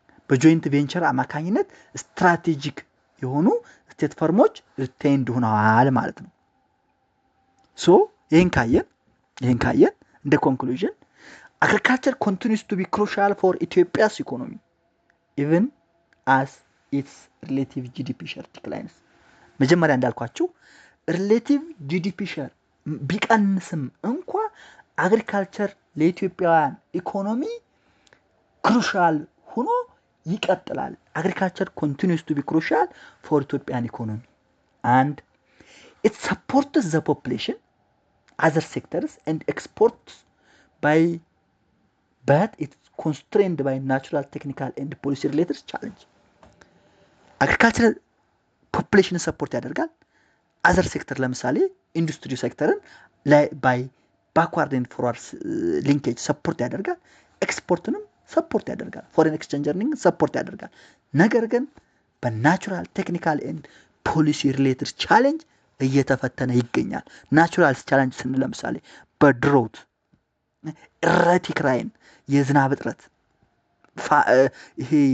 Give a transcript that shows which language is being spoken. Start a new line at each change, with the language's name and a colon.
English: በጆይንት ቬንቸር አማካኝነት ስትራቴጂክ የሆኑ ስቴት ፋርሞች ሪቴይንድ
Amharic: ሆነዋል ማለት ነው
English: ሶ ይሄን ካየን እንደ ኮንክሉዥን agriculture continues to be crucial for Ethiopia's economy even as its relative GDP share declines
Amharic: መጀመሪያ እንዳልኳችሁ
English: relative GDP share
Amharic: ቢቀንስም እንኳን
English: agriculture ለኢትዮጵያውያን ኢኮኖሚ ክሩሻል ሆኖ ይቀጥላል። agriculture continues to be crucial for Ethiopian economy and it supports the population, other sectors and exports but it's constrained by natural, technical and policy related challenge. agriculture population support ያደርጋል። other sector ለምሳሌ ኢንዱስትሪ ሴክተርን by backward and forward linkage support ያደርጋል። ኤክስፖርትንም ሰፖርት ያደርጋል። ፎሬን ኤክስቼንጅ earning ሰፖርት ያደርጋል።
Amharic: ነገር ግን
English: በናቹራል ቴክኒካል ኤንድ ፖሊሲ ሪሌትድ ቻሌንጅ
Amharic: እየተፈተነ ይገኛል።
English: ናቹራል ቻሌንጅ ስንል ለምሳሌ በድሮት ኤረቲክ ራይን
Amharic: የዝናብ እጥረት ይሄ